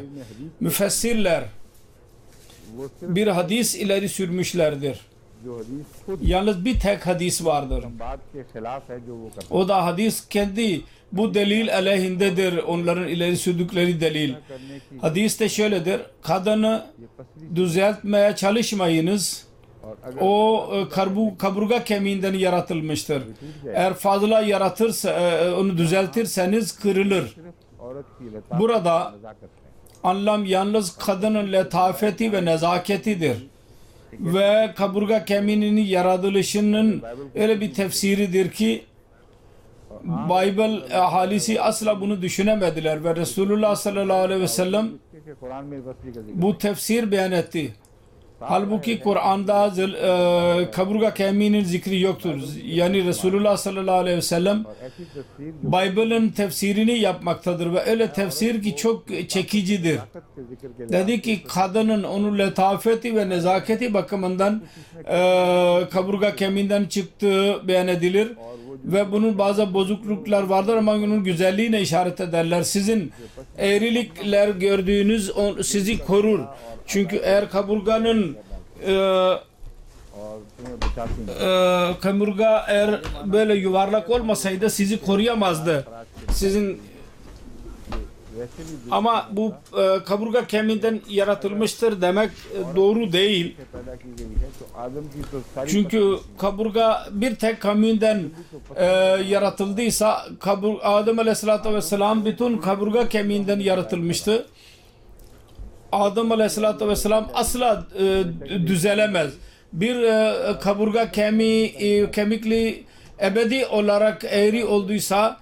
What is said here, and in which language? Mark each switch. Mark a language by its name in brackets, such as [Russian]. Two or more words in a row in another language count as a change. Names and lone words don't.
[Turkish] Müfessirler [Urdu] وہ صرف [Turkish] bir hadis ileri sürmüşlerdir. [Urdu] جو حدیث خود [Turkish] Yalnız bir tek hadis vardır. [Urdu] بات کے خلاف ہے جو وہ کرتے [Turkish] O da hadis kendi bu delil aleyhindedir. Onların ileri sürdükleri delil. [Urdu] ہیں کرنے کی [Turkish] Hadis de şöyledir. Kadını [Urdu] یہ پسلی [Turkish] düzeltmeye çalışmayınız. [Urdu] اور اگر [Turkish] O kaburga kemiğinden yaratılmıştır. Eğer fazla yaratırsa onu düzeltirseniz kırılır. [Urdu] صرف عورت کی لطافت [Turkish] Burada [Urdu] نزاکت ہے [Turkish] anlam yalnız kadının letafeti ve nezaketidir. Ve kaburga kemiğinin yaratılışının öyle bir tefsiridir ki Bible ahalisi asla bunu düşünemediler ve Resulullah [Arabic] صلى الله عليه وسلم [Urdu] اس کے قرآن میں پسلی کا ذکر [Turkish] bu tefsir beyan etti. Halbuki Kur'an'da kaburga kemiğinin zikri yoktur. Yani Resulullah [Arabic] صلى الله عليه وسلم [Urdu] اور ایسی تفسیر جو [Turkish] Bible'ın tefsirini yapmaktadır ve öyle tefsir ki çok çekicidir. [Urdu] طاقت کے ذکر کے [Turkish] Dedi ki kadının onun letafeti ve nezaketi bakımından kaburga kemiğinden çıktığı beyan edilir. Ve bunun bazı bozukluklar vardır ama onun güzelliğine işaret ederler. Sizin eğrilikler gördüğünüz sizi korur. Çünkü eğer kaburganın [Urdu] اور تمہیں بچاتی ہیں [Turkish] kaburga eğer böyle yuvarlak olmasaydı sizi koruyamazdı. Sizin [Urdu] ویسے بھی [Turkish] ama bu kaburga kemiğinden yaratılmıştır demek doğru değil. [Urdu] جو پیدا کی گئی ہے تو آدم کی تو ساری [Turkish] Çünkü kaburga bir tek kemiğinden yaratıldıysa Adem [Arabic] عليه الصلاة والسلام [Turkish] bütün kaburga kemiğinden yaratılmıştı. Adem [Arabic] عليه الصلاة والسلام [Turkish] asla düzelemez. Bir kaburga kemikli ebedi olarak eğri olduysa